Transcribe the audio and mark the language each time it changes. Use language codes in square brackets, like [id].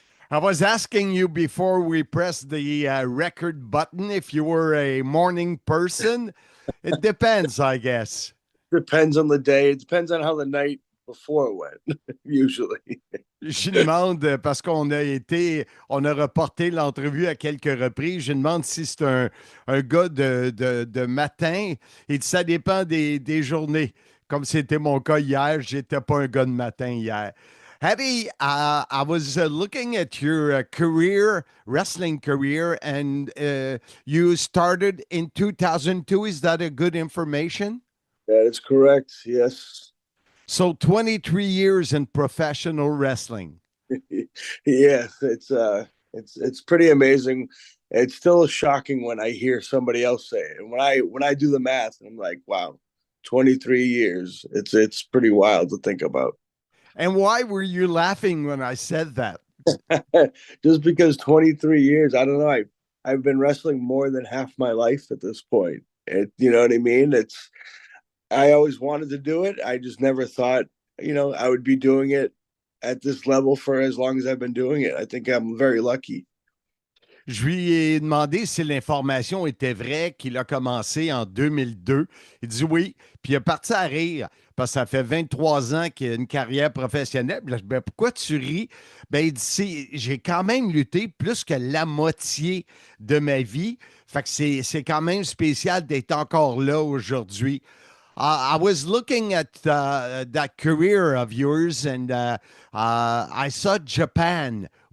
[en] I was asking you before we pressed the record button if you were a morning person. It depends, I guess. Depends on the day. It depends on how the night before went, usually. [fr] Je demande, parce qu'on a reporté l'entrevue à quelques reprises, je demande si c'est un gars de matin et ça dépend des journées. Comme c'était mon cas hier, j'étais pas un gars de matin hier. [en] Eddie, I was looking at your wrestling career, and you started in 2002. Is that a good information? That is correct. Yes. So 23 years in professional wrestling. Yes, it's pretty amazing. It's still shocking when I hear somebody else say it. And when I do the math, I'm like, wow, 23 years. It's pretty wild to think about. And why were you laughing when I said that? Just because 23 years, I don't know. I've been wrestling more than half my life at this point. You know what I mean? I always wanted to do it. I just never thought, I would be doing it at this level for as long as I've been doing it. I think I'm very lucky. [fr] Je lui ai demandé si l'information était vraie, qu'il a commencé en 2002. Il dit oui, puis il a parti à rire, parce que ça fait 23 ans qu'il a une carrière professionnelle. Puis là, je dis, pourquoi tu ris? Il dit, j'ai quand même lutté plus que la moitié de ma vie. Fait que c'est quand même spécial d'être encore là aujourd'hui. [en] I was looking at that career of yours, and I saw Japan.